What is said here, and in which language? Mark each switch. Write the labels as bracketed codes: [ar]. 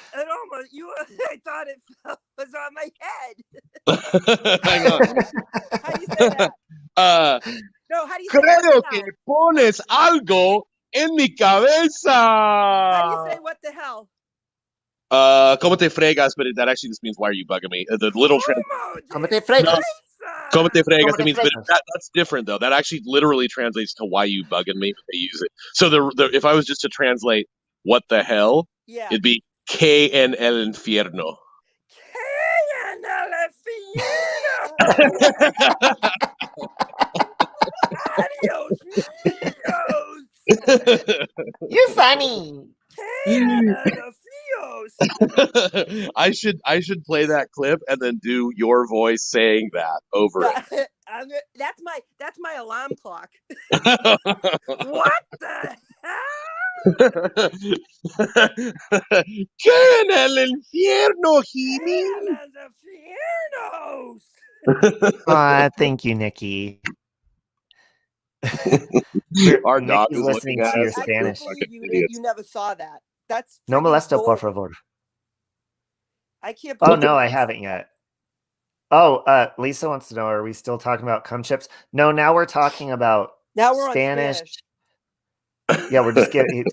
[en] I thought it was on my head. Hang on. How do you say that? No, how do you say [es] Creo que pones algo en mi cabeza. [en] How do you say what the hell? [es] ¿Cómo te fregas? [en] But that actually just means why are you bugging me? The little [es] ¿Cómo te fregas? ¿Cómo te fregas? [en] It means, but that's different though. That actually literally translates to why you bugging me. But they use it. So if I was just to translate what the hell, it'd be [es] que en el infierno. Que en el infierno. Adios, míos. [en] You're funny. I should play that clip and then do your voice saying that over it. That's my alarm clock. What the hell? [es] ¿Qué en el infierno, Jimmy? [en] Thank you, Nikki. Our dog is listening to your Spanish. You never saw that. That's [es] no molesto, por favor. [en] I can't. Oh no, I haven't yet. Oh, Lisa wants to know: are we still talking about cum chips? No, now we're talking about Spanish. Yeah, we're just getting.